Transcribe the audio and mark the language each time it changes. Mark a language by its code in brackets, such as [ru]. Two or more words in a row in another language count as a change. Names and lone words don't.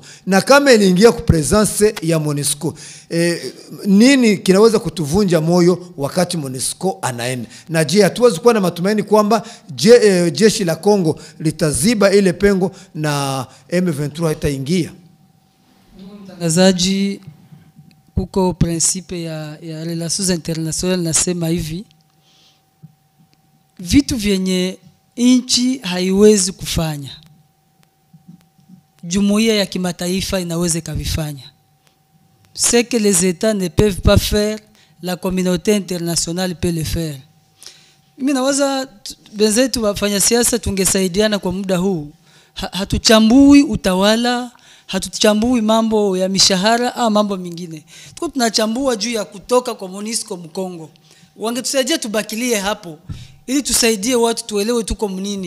[sw] Na kama iliingia ku presence ya MONUSCO, nini kinaweza kutuvunja moyo wakati MONUSCO anaenda? Na je, hatuwezi kuwa na matumaini kwamba jeshi la Kongo litaziba ile pengo na M23 haitaingia? Mtangazaji, kuko principe ya [fr] relations internationales [sw] nasema hivi: vitu vyenye inchi haiwezi kufanya, jumuiya ya kimataifa inaweza kavifanya. [fr] Ce que les États ne peuvent pas faire, la communauté internationale peut le faire. [sw] Mimi nawaza benzetu wafanya siasa tungesaidiana kwa muda huu. Hatuchambui utawala, hatuchambui mambo ya mishahara au mambo mengine. Tuko tunachambua juu ya kutoka kwa MONUSCO Mkongo. Wangetusaidia tubakilie hapo ili tusaidie watu tuelewe tuko mnini.